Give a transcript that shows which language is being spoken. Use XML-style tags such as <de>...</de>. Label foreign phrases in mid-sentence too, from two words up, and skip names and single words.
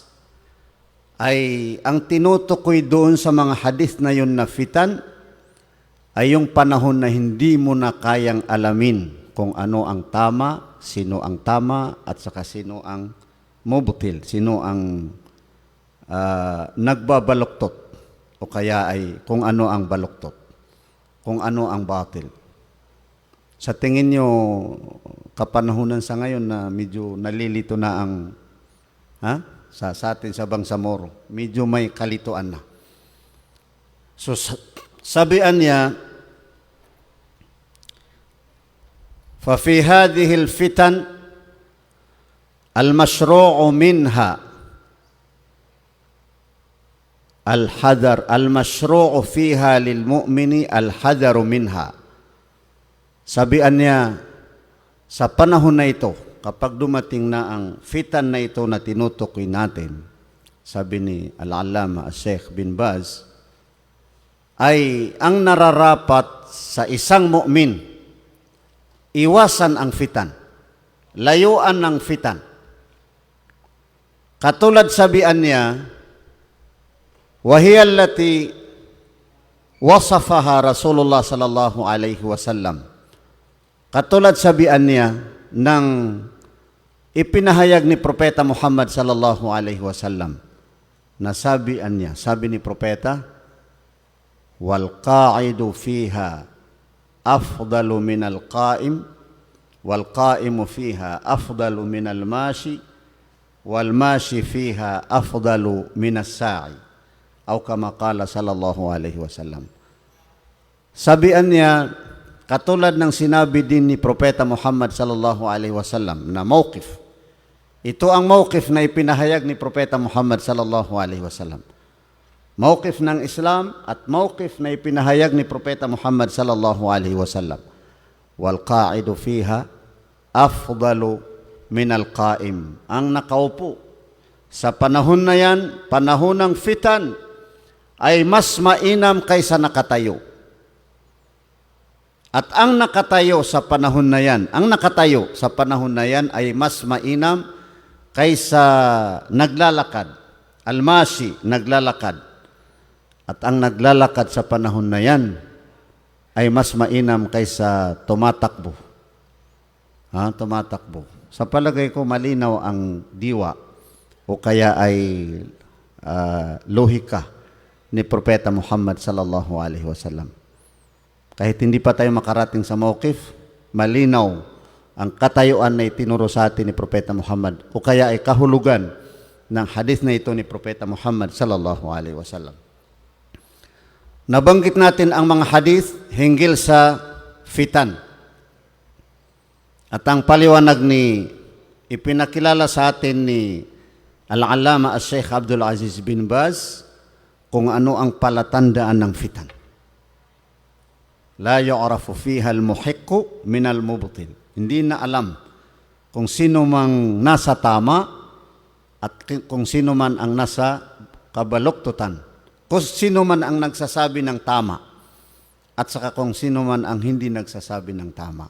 <tl>ay ang tinutukoy doon sa mga hadith na yon na fitan ay yung panahon na hindi mo na kayang alamin kung ano ang tama, sino ang tama, at saka sino ang mubtil, sino ang nagbabaluktot, o kaya ay kung ano ang baluktot, kung ano ang batil. Sa tingin nyo, kapanahunan sa ngayon na medyo nalilito na ang sa atin sa Bangsamoro, medyo may kalituan na. So sabihan niya,</tl> <ar>ففي هذه الفتن المشروع منها الحذر المشروع فيها للمؤمن الحذر منها.</ar> <tl>Sabihan niya, sa panahon na ito, kapag dumating na ang fitan na ito na tinutukoy natin, sabi ni Al-Allama Sheikh bin Baz, ay ang nararapat sa isang mu'min, iwasan ang fitan, layuan ng fitan. Katulad sabihan niya,</tl> <ar>وهي التي وصفها رسول الله صلى الله عليه وسلم.</ar> <tl>Katulad sabihan niya ng ipinahayag ni Propeta Muhammad</tl> <ar>صلى الله عليه وسلم,</ar> <tl>na sabihan niya, sabi ni Propeta,</tl> <ar>والقاعد فيها أفضل من القائم والقائم فيها أفضل من الماشي والماشي فيها أفضل من الساعي، أو كما قال صلى الله عليه وسلم.</ar> <tl>Sabihan niya, katulad ng sinabi din ni Propeta Muhammad</tl> <ar>صلى الله عليه وسلم</ar> <tl>na mawqif. Ito ang mawqif na ipinahayag ni Propeta Muhammad</tl> <ar>صلى الله عليه وسلم.</ar> <tl>Mawqif ng Islam at mawqif na ipinahayag ni Propeta Muhammad</tl> <ar>صلى الله عليه وسلم. والقاعد فيها أفضل من القائم.</ar> <tl>Ang nakaupo sa panahon na yan, panahon ng fitan, ay mas mainam kaysa nakatayo. At ang nakatayo sa panahon na yan, ay mas mainam kaysa naglalakad. Almasi, naglalakad. At ang naglalakad sa panahon na yan ay mas mainam kaysa tumatakbo. Tumatakbo. Sa palagay ko, malinaw ang diwa o kaya ay lohika ni Propeta Muhammad</tl> <ar>صلى الله عليه وسلم.</ar> <tl>Kahit hindi pa tayo makarating sa mawqif, malinaw ang katayuan na itinuro sa atin ni Propeta Muhammad o kaya ay kahulugan ng hadith na ito ni Propeta Muhammad</tl> <ar>صلى الله عليه وسلم.</ar> <tl>Nabanggit natin ang mga hadith hinggil sa fitan. At ang paliwanag ni ipinakilala sa atin ni Al-Allama Sheikh Abdul Aziz bin Baz kung ano ang palatandaan ng fitan.</tl> <ar>لا يعرف فيها المحق من المبطل.</ar> <tl>Hindi na alam kung sino mang nasa tama at kung sino man ang nasa kabaluktutan. Kung sino man ang nagsasabi ng tama at saka kung sino man ang hindi nagsasabi ng tama.</tl>